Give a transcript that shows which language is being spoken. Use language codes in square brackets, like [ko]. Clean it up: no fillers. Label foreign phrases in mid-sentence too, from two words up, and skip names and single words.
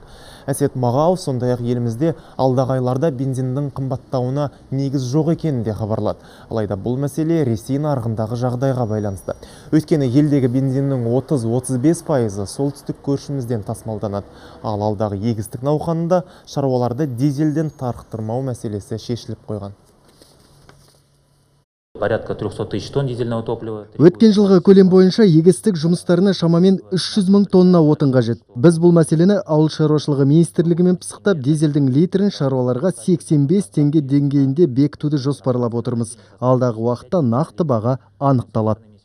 [kk] Әсет Мағау сондай-ақ елімізде алдағы айларда бензиндің қымбаттауына негіз жоқ екенін де хабарлады. Алайда бұл мәселе Ресей нарығындағы жағдайға байланысты. Өйткені елдегі бензиннің 30-35% солтүстік көршімізден тасымалданады. Ал алдағы егістік науқанында шаруаларды дизельден тарықтырмау мәселесі шешіліп қойған. [ru] Порядка 300 тысяч тонн дизельного топлива. [kk] Өткен жылғы көлем бойынша егістік жұмыстарына шамамен 300 мың тонна отын қажет. Біз бұл мәселені Ауыл шаруашылығы министрлігімен пысықтап, дизельдің литрін шаруаларға 85 теңге деңгейінде бекітуді жоспарлап отырмыз. Алдағы уақытта нақты баға анықталады.